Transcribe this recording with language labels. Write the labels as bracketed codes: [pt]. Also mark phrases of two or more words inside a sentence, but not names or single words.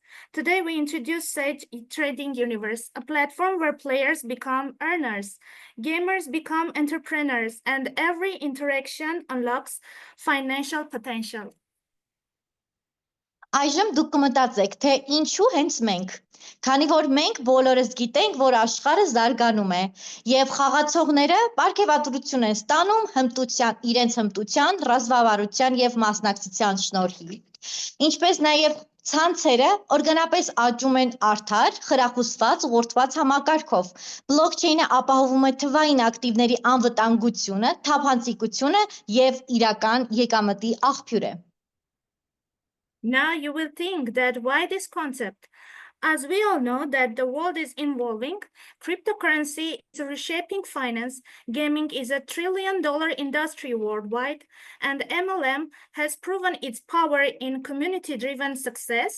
[en] Today, we introduce Sage Trading Universe, a platform where players become earners, gamers become entrepreneurs, and every interaction unlocks financial potential. [hy] Այժմ դուք կմտածեք, թե ինչու հենց մենք, քանի որ մենք բոլորս գիտենք, որ աշխարհը զարգանում է և խաղացողները պարգևատրություն են ստանում իրենց հմտության, ռազմավարության և մասնակցության շնորհիվ, ինչպես նաև ցանցերը օրգանապես աճում են արդար, խրախուսված, ուղղորդված համակարգով։ Բլոկչեյնը ապահովում է թվային ակտիվների անվտանգությունը, թափանցիկությունը և իրական եկամտի աղբյուր է։ [en] Now you will think that why this concept? As we all know that the world is evolving, cryptocurrency is reshaping finance, gaming is a $1 trillion industry worldwide, and MLM has proven its power in community-driven success.